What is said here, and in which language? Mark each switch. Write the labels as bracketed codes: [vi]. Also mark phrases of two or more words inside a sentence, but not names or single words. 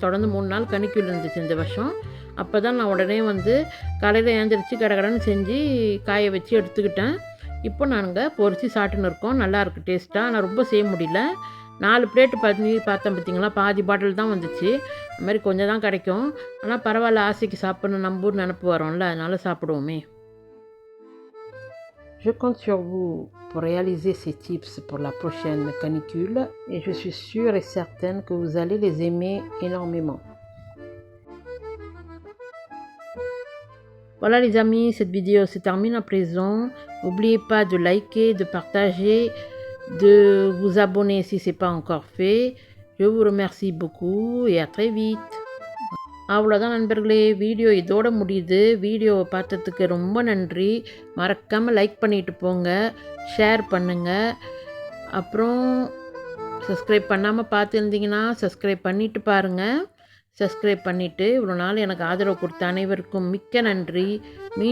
[ta] தொடர்ந்து 3 நாள் கனிக்கூழ் இருந்துச்சு இந்த வருஷம். அப்போ தான் நான் உடனே வந்து காலையில் எழுந்திரிச்சு கடகடன்னு செஞ்சு காய வச்சு எடுத்துக்கிட்டேன். இப்போ நாங்கள் பொரித்து சாப்பிட்டுன்னு இருக்கோம். நல்லாயிருக்கு டேஸ்ட்டாக. ஆனால் ரொம்ப செய்ய முடியல. 4 பிளேட்டு பண்ணி பார்த்தேன் பார்த்தீங்களா, பாதி பாட்டில் தான் வந்துச்சு. அது மாதிரி கொஞ்சம் தான் கிடைக்கும். ஆனால் பரவாயில்ல, ஆசைக்கு சாப்பிட்ணும், நம்ம ஊர் நினப்பு வரோம்ல, அதனால் சாப்பிடுவோமே. [fr] Je compte sur vous pour réaliser ces tips pour la prochaine canicule et je suis sûre et certaine que vous allez les aimer énormément. Voilà les amis, cette vidéo se termine à présent. N'oubliez pas de liker, de partager, de vous abonner si ce n'est pas encore fait. Je vous remercie beaucoup et à très vite. [ta] அவ்வளோதான் நண்பர்களே, வீடியோ இதோட முடியுது. வீடியோவை பார்த்ததுக்கு ரொம்ப நன்றி. மறக்காமல் லைக் பண்ணிட்டு போங்க, ஷேர் பண்ணுங்கள். அப்புறம் சப்ஸ்கிரைப் பண்ணாமல் பார்த்துருந்தீங்கன்னா சப்ஸ்கிரைப் பண்ணிவிட்டு பாருங்கள். சப்ஸ்கிரைப் பண்ணிவிட்டு இவ்வளோ நாள் எனக்கு ஆதரவு கொடுத்த அனைவருக்கும் மிக்க நன்றி.